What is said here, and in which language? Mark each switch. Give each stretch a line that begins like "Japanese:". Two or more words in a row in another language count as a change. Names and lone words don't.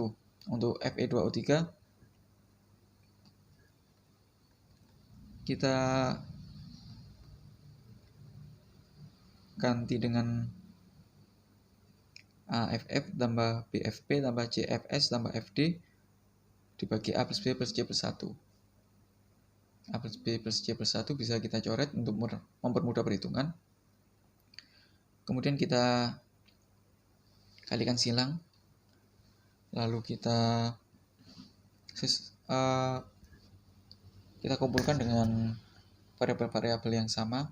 Indonesian: Untuk Fe2O3 kita ganti dengan AFF tambah BFP tambah CFS tambah FD dibagi A plus B plus C plus 1. A plus B plus C plus 1 bisa kita coret untuk mempermudah perhitungan. Kemudian kita kalikan silang. Lalu kita kumpulkan dengan variabel-variabel yang sama.